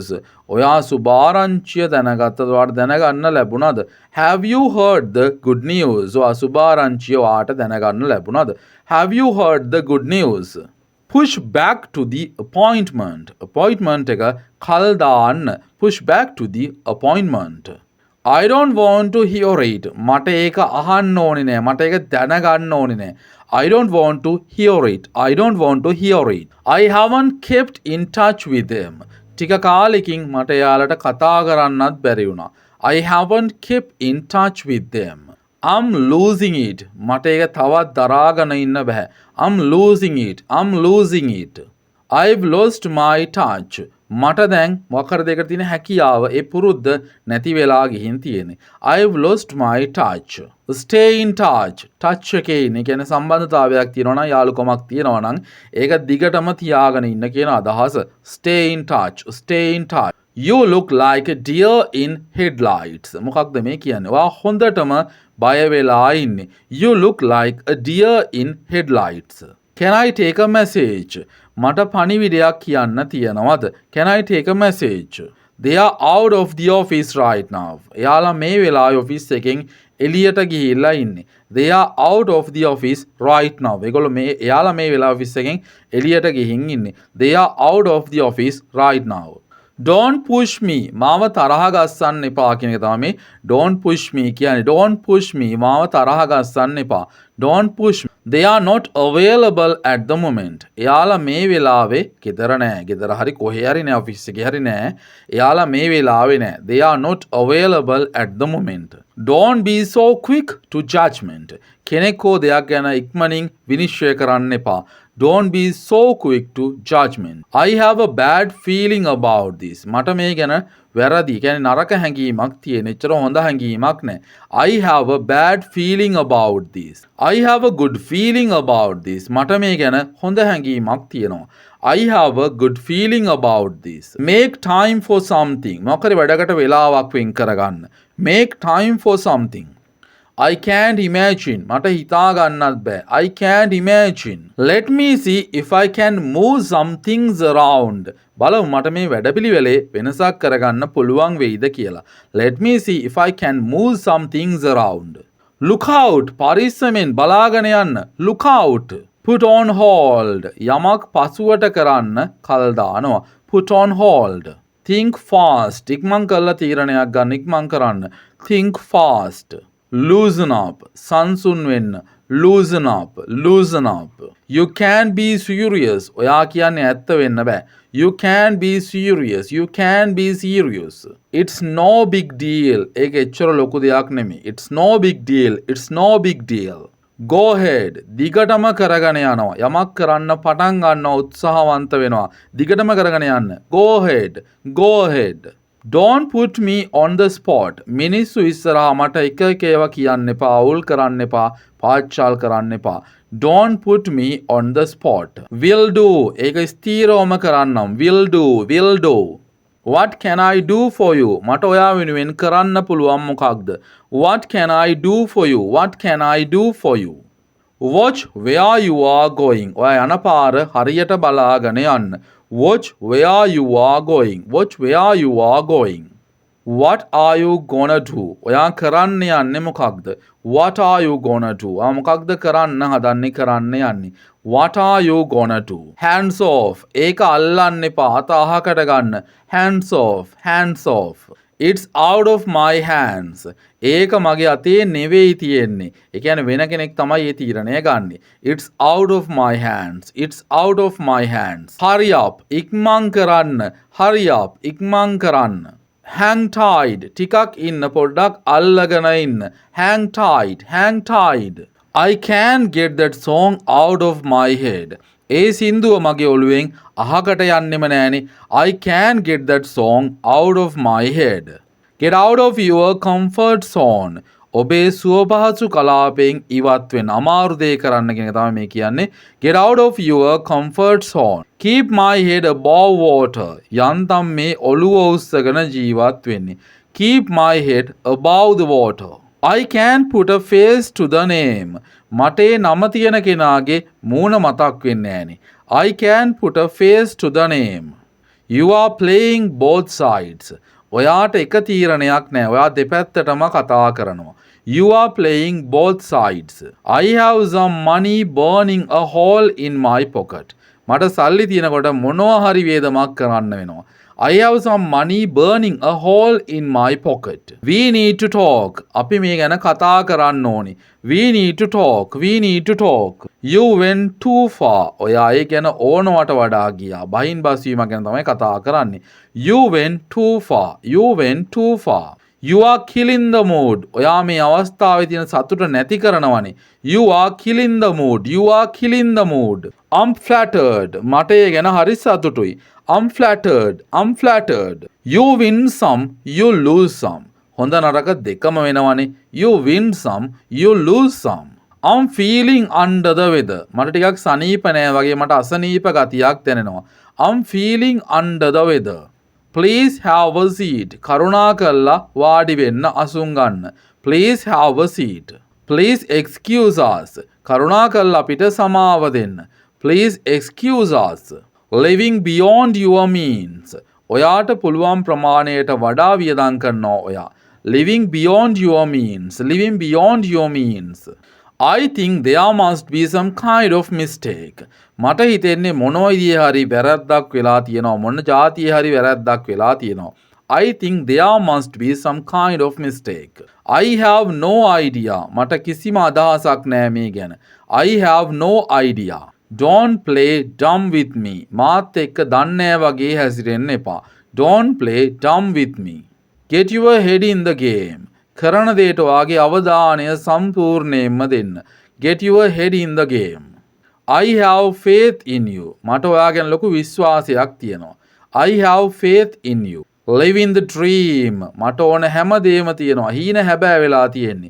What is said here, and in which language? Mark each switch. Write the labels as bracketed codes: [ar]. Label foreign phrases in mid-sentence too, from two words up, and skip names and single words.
[si] ඔයා සුභාරංචිය දැනගත්තද? ඔයාට දැනගන්න ලැබුණාද? [en] Have you heard the good news? [si] ඔයා සුභාරංචිය ඔයාට දැනගන්න ලැබුණාද? [en] Have you heard the good news? Push back to the appointment. [si] Appointment එක කල් දාන්න. [en] Push back to the appointment. I don't want to hear it. [si] මට ඒක අහන්න ඕනේ නෑ. මට ඒක දැනගන්න ඕනේ නෑ. [en] I don't want to hear it. I don't want to hear it. I haven't kept in touch with them. [si] ටික කාලෙකින් මට එයාලට කතා කරන්නත් බැරි වුණා. [en] I haven't kept in touch with them. I'm losing it. [si] මට ඒක තවත් දරාගෙන ඉන්න බෑ. [en] I'm losing it. I'm losing it. I've lost my touch. [si] මට දැන් මොකද දෙකට තියෙන හැකියාව ඒ පුරුද්ද නැති වෙලා ගිහින් තියෙන්නේ. [en] I've lost my touch. Stay in touch. [si] touch එකේ ඉන්නේ කියන්නේ සම්බන්ධතාවයක් තියෙනවා නම් යාළුකමක් තියෙනවා නම් ඒක දිගටම තියාගෙන ඉන්න කියන අදහස. [en] Stay in touch. Stay in touch. You look like a deer in headlights. [si] මොකක්ද මේ කියන්නේ? ඔයා හොඳටම බය වෙලා ඉන්නේ. [en] You look like a deer in headlights. Can I take a message? [si] මට පණිවිඩයක් කියන්න තියෙනවද? [en] Can I take a message? They are out of the office right now. [si] එයාලා මේ වෙලාවේ ඔෆිස් එකෙන් එළියට ගිහිල්ලා ඉන්නේ. [en] They are out of the office right now. [si] ඒගොල්ලෝ එයාලා මේ වෙලාවේ ඔෆිස් එකෙන් එළියට ගිහින් ඉන්නේ. [en] They are out of the office right now. Don't push me. [si] මාව තරහ ගස්සන්න එපා කියන එක තමයි මේ [en] don't push me [si] කියන්නේ. [en] Don't push me. [si] මාව තරහ ගස්සන්න එපා. [en] Don't push me. They are not available at the moment. [si] එයාලා මේ වෙලාවේ ගෙදර නෑ. ගෙදර හරි කොහේ හරි නෑ ඔෆිස් එකේ හරි නෑ. එයාලා මේ වෙලාවේ නෑ. [en] They are not available at the moment. Don't be so quick to judgment. [si] කෙනෙක් හෝ දෙයක් ගැන ඉක්මනින් විනිශ්චය කරන්න එපා. [en] Don't be so quick to judgment. I have a bad feeling about this. [si] මට මේ ගැන වැරදි කියන්නේ නරක හැඟීමක් තියෙන. එච්චර හොඳ හැඟීමක් නෑ. [en] I have a bad feeling about this. I have a good feeling about this. [si] මට මේ ගැන හොඳ හැඟීමක් තියෙනවා. [en] I have a good feeling about this. Make time for something. [si] මොකද වැඩකට වෙලාවක් වෙන් කරගන්න. [en] Make time for something. I can't imagine. [si] මට හිතා ගන්නත් බෑ. [en] I can't imagine. Let me see if I can move some things around. [si] බලමු මට මේ වැඩපිළිවෙලේ වෙනසක් කරගන්න පුළුවන් වෙයිද කියලා. [en] Let me see if I can move some things around. Look out. [si] පරිස්සමෙන් බලාගෙන යන්න. [en] Look out. Put on hold. [si] යමක් පසුවට කරන්න කල් දානවා. [en] Put on hold. Think fast. [si] ඉක්මන් කරලා තීරණයක් ගන්න. ඉක්මන් කරන්න. [en] Think fast. Loosen up. [si] සංසුන් වෙන්න. [en] Loosen up. Loosen up. You can't be serious. [si] ඔයා කියන්නේ ඇත්ත වෙන්න බෑ. [en] You can't be serious. You can't be serious. It's no big deal. [si] ඒක එච්චර ලොකු දෙයක් නෙමෙයි. [en] It's no big deal. It's no big deal. Go ahead. [si] දිගටම කරගෙන යනවා. යමක් කරන්න පටන් ගන්නවා උත්සාහවන්ත වෙනවා. දිගටම කරගෙන යන්න. [en] Go ahead. Go ahead. Don't put me on the spot. [si] මිනිස්සු ඉස්සරහා මට එක එක ඒවා කියන්න එපා. අවුල් කරන්න එපා. පාච්චාල් කරන්න එපා. [en] Don't put me on the spot. Will do. [si] ඒක ස්ථීරවම කරන්නම්. [en] Will do. Will do. What can I do for you? [si] මට ඔයා වෙනුවෙන් කරන්න පුළුවන් මොකක්ද? [en] What can I do for you? What can I do for you? Watch where you are going. [si] ඔයා යන පාර හරියට බලාගෙන යන්න. [en] Watch where you are going. Watch where you are going. What are you gonna do? [si] ඔයා කරන්න යන්නේ මොකක්ද? [en] What are you gonna do? [si] ඔයා මොකක්ද කරන්න හදන්නේ කරන්න යන්නේ? [en] What are you gonna do? Hands off. [si] ඒක අල්ලන්න එපා. අත අහකට ගන්න. [en] Hands off. Hands off. It's out of my hands. [si] ඒක මගේ අතේ නෙවෙයි තියෙන්නේ. ඒ කියන්නේ වෙන කෙනෙක් තමයි ඒ තීරණය ගන්නෙ. [en] It's out of my hands. It's out of my hands. Hurry up. [si] ඉක්මන් කරන්න. [en] Hurry up. [si] ඉක්මන් කරන්න. [en] Hang tight. [si] ටිකක් ඉන්න පොඩ්ඩක් අල්ලගෙන ඉන්න. [en] Hang tight. Hang tight. I can't get that song out of my head. [si] ඒ සින්දුව මගේ ඔළුවෙන් අහකට යන්නෙම නෑනේ. [en] I can't get that song out of my head. Get out of your comfort zone. [si] ඔබේ සුවපහසු කලාපයෙන් ඉවත් වෙන්න. අමාරු දේ කරන්න කියන එක තමයි මේ කියන්නේ. [en] Get out of your comfort zone. Keep my head above water. [si] යන්තම් මේ ඔළුව උස්සගෙන ජීවත් වෙන්නේ. [en] Keep my head above the water. I can put a face to the name. [si] මට ඒ නම තියෙන කෙනාගේ මූණ මතක් වෙන්නේ නෑනේ. [en] I can put a face to the name. You are playing both sides. [si] ඔයාට එක තීරණයක් නෑ. ඔයා දෙපැත්තටම කතා කරනවා. [en] You are playing both sides. I have some money burning a hole in my pocket. [si] මට සල්ලි තියෙනකොට මොනවා හරි වේදමක් කරන්න වෙනවා. [en] I have some money burning a hole in my pocket. We need to talk. [si] අපි මේ ගැන කතා කරන්න ඕනි. [en] We need to talk. We need to talk. You went too far. [si] ඔයා ඒ ගැන ඕනවට වඩා ගියා. බහින් බස්වීම ගැන තමයි කතා කරන්නේ. [en] You went too far. You went too far. You are killing the mood. [si] ඔයා මේ අවස්ථාවේ තියෙන සතුට නැති කරනවනේ. [en] You are killing the mood. You are killing the mood. I'm flattered. [si] මට ඒ ගැන හරි සතුටුයි. [en] I'm flattered. I'm flattered. You win some. You lose some. [si] හොඳ නරක දෙකම වෙනවනේ. [en] You win some. You lose some. I'm feeling under the weather. [si] මට ටිකක් සනීප නෑ වගේ මට අසනීප ගතියක් දැනෙනවා. [en] I'm feeling under the weather. Please have a seat. [si] කරුණාකරලා වාඩි වෙන්න අසුන් ගන්න. [en] Please have a seat. Please excuse us. [si] කරුණාකරලා අපිට සමාව දෙන්න. [en] Please excuse us. Living beyond your means. [si] ඔයාට පුළුවන් ප්‍රමාණයට වඩා වියදම් කරනවා ඔයා. [en] Living beyond your means. Living beyond your means. I think there must be some kind of mistake. [si] මට හිතෙන්නේ මොන විදිහේ හරි වැරද්දක් වෙලා තියෙනවා. මොන જાතියේ හරි වැරද්දක් වෙලා තියෙනවා. [en] I think there must be some kind of mistake. I have no idea. [si] මට කිසිම අදහසක් නෑ මේ ගැන. [en] I have no idea. Don't play dumb with me. [si] මාත් එක්ක දන්නේ වගේ හැසිරෙන්න එපා. [en] Don't play dumb with me. Get your head in the game. [si] කරන දේට වාගේ අවධානය සම්පූර්ණයෙන්ම දෙන්න. [en] Get your head in the game. I have faith in you. [si] මට ඔයා ගැන ලොකු විශ්වාසයක් තියෙනවා. [en] I have faith in you. Live in the dream. [si] මට ඕන හැමදේම තියෙනවා. හීන හැබෑ වෙලා තියෙන්නේ.